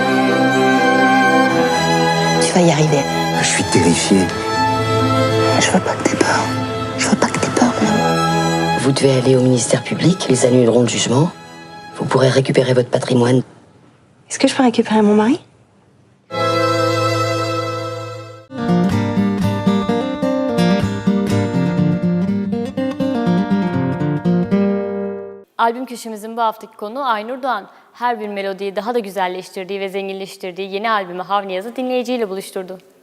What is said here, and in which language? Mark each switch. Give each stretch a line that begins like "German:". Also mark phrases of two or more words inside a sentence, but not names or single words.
French: Tu vas y arriver. je suis terrifié. Je veux pas que t'aies peur. Je veux pas que t'aies peur, non. Vous devez aller au ministère public, ils annuleront le jugement. Vous pourrez récupérer votre patrimoine. Est-ce que je peux récupérer mon mari?
Turkish: Albüm köşemizin bu haftaki konuğu Aynur Doğan. Her bir melodiyi daha da güzelleştirdiği ve zenginleştirdiği yeni albümü Havniyaz'ı dinleyiciyle buluşturdu.